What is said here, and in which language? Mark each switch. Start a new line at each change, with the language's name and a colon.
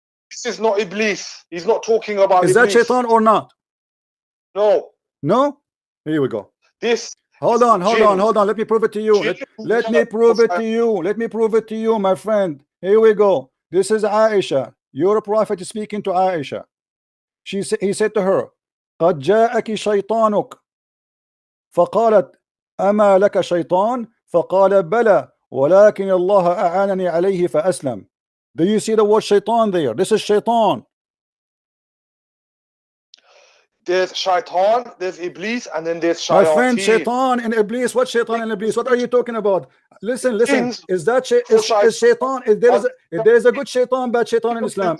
English: This is not Iblis. He's not talking about. Is that Shaitan or not? No. No. Here we go. This. Hold on. Let me prove it to you. Let me prove it to you. Let me prove it to you, my friend. Here we go. This is Aisha. Your prophet is speaking to Aisha. He said to her,
Arabic: قد جاءك شيطانك فقالت أما لك شيطان فقال بلى ولكن الله أعانني عليه فأسلم.
English: Do you see the word Shaitan there? This is Shaitan. There's Shaitan, there's Iblis, and then there's My friend, Shayateen. Shaitan and Iblis. What Shaitan and Iblis? What are you talking about? Listen. Jinns Is that for is Shaitan? If there is a good Shaitan, bad Shaitan in Islam.